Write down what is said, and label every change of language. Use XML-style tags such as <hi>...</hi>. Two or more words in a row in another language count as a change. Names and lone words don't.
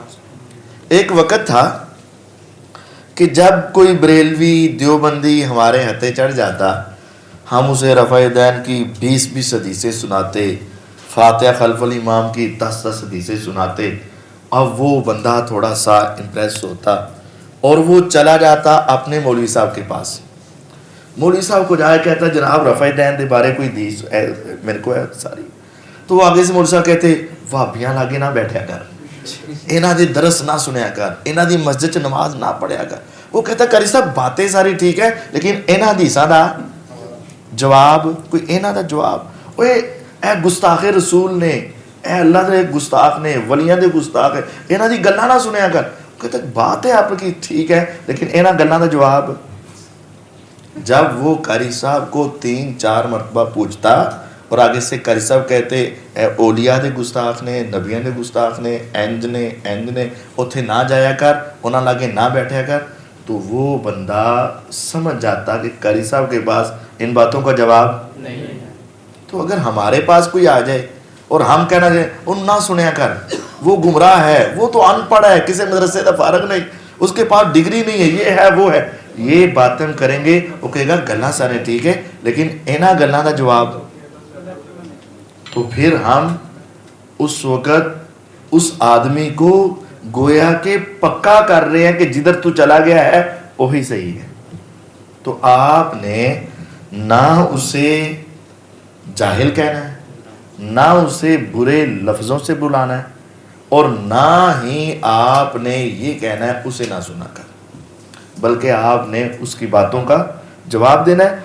<ur>ایک وقت تھا کہ جب کوئی بریلوی دیوبندی ہمارے ہتھے چڑھ جاتا ہم اسے رفع دین کی 20 حدیثیں سناتے, فاتحہ خلف الامام کی 10 حدیثیں سناتے. اب وہ بندہ تھوڑا سا امپریس ہوتا اور وہ چلا جاتا اپنے مولوی صاحب کے پاس. مولوی صاحب کو جا کے کہتا جناب رفع دین</ur> <pa>دے بارے</pa> <ur>کوئی حدیث میرے کو ہے ساری. تو وہ آگے سے مولوی صاحب کہتے</ur> <pa>وہابیاں لاگے نہ بیٹھیا کر, انہاں دی درس نہ سنیا کر, انہاں دی مسجد چ نماز نہ پڑھیا کر.</pa> <ur>وہ کہتا قاری صاحب باتیں ساری ٹھیک ہے لیکن</ur> <pa>انہاں حدیثاں دا جواب کوئی انہاں دا جواب. اوے اے گستاخ رسول نے, اے اللہ دے گستاخ نے, ولیاں دے گستاخ ہے, انہاں دی گلاں نہ سنیا کر.</pa> <ur>کہتا بات ہے آپ کی ٹھیک ہے لیکن</ur> <pa>انہاں گلاں دا جواب.</pa> <ur>جب وہ قاری صاحب کو 3-4 مرتبہ پوچھتا اور آگے سے قاری صاحب کہتے</ur> <pa>اے اولیاء دے گستاخ نے, نبیان دے گستاخ نے, انج نے اتھے نہ جایا کر, انہاں لاگے نہ بیٹھیا کر,</pa> <ur>تو وہ بندہ سمجھ جاتا کہ قاری صاحب کے پاس ان باتوں کا جواب نہیں ہے. تو اگر ہمارے پاس کوئی آ جائے اور ہم کہنا چاہیں</ur> <pa>ان نہ سنیا کر,</pa> <ur>وہ گمراہ ہے, وہ تو ان پڑھ ہے, کسی مدرسے کا فارغ نہیں, اس کے پاس ڈگری نہیں ہے, یہ ہے وہ ہے, یہ باتیں ہم کریں گے, وہ کہے گا</ur> <pa>گلاں سارے ٹھیک ہے لیکن انہاں گلاں دا جواب.</pa> <ur>تو پھر ہم اس وقت اس آدمی کو گویا کہ پکا کر رہے ہیں کہ جدھر تو چلا گیا ہے وہی صحیح ہے. تو آپ نے نہ اسے جاہل کہنا ہے, نہ اسے برے لفظوں سے بلانا ہے, اور نہ ہی آپ نے یہ کہنا ہے اسے نہ سنا کر, بلکہ آپ نے اس کی باتوں کا جواب دینا ہے.</ur>